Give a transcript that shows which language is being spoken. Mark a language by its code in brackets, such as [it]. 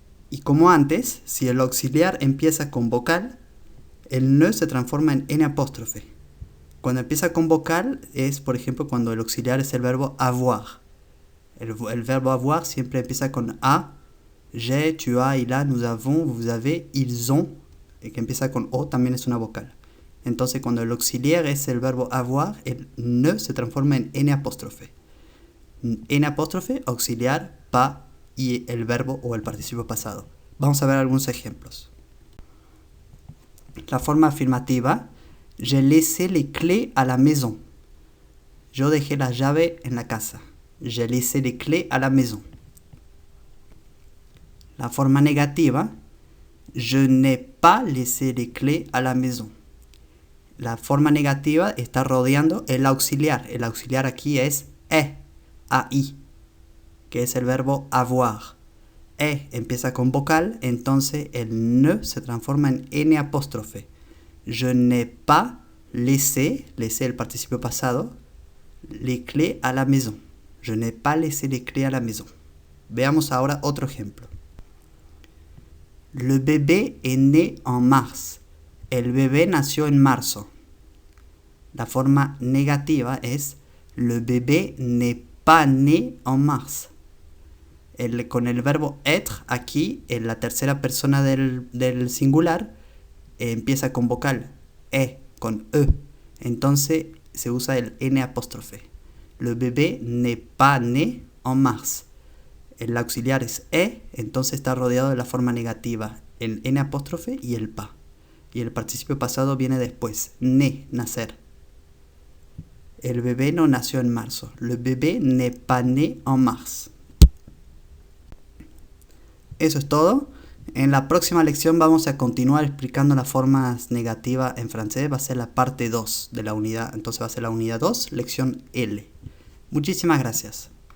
[es] Y como antes, si el auxiliar empieza con vocal, el ne se transforma en N apóstrofe. Cuando empieza con vocal es, por ejemplo, cuando el auxiliar es el verbo avoir. El verbo avoir siempre empieza con a. [fr] J'ai, tu as, il a, nous avons, vous avez, ils ont. [es] Que empieza con o también es una vocal. Entonces cuando el auxiliar es el verbo avoir, el ne se transforma en N apóstrofe. N apóstrofe, auxiliar, pas y el verbo o el participio pasado. Vamos a ver algunos ejemplos. La forma afirmativa, [fr] j'ai laissé les clés à la maison. [es] Yo dejé la llave en la casa. [fr] J'ai laissé les clés à la maison. [es] La forma negativa, [fr] je n'ai pas laissé les clés à la maison. [es] La forma negativa está rodeando el auxiliar. El auxiliar aquí es ai, que es el verbo avoir. Empieza con vocal, entonces el ne se transforma en N apóstrofe. [fr] Je n'ai pas laissé [es] el participio pasado, [fr] les clés à la maison. Je n'ai pas laissé les clés à la maison. [es] Veamos ahora otro ejemplo. [fr] Le bébé est né en mars. [es] El bebé nació en marzo. La forma negativa es [fr] le bébé n'est pas né en mars. [es] Con el verbo être aquí, en la tercera persona del singular, empieza con vocal, con E. Entonces se usa el N apóstrofe. [fr] Le bébé n'est pas né en mars. [es] El auxiliar es entonces está rodeado de la forma negativa, el N apóstrofe y el pas. Y el participio pasado viene después, né, nacer. El bebé no nació en marzo. [fr] Le bébé n'est pas né en mars. [es] Eso es todo. En la próxima lección vamos a continuar explicando las formas negativas en francés. Va a ser la parte 2 de la unidad. Entonces va a ser la unidad 2, lección L. Muchísimas gracias.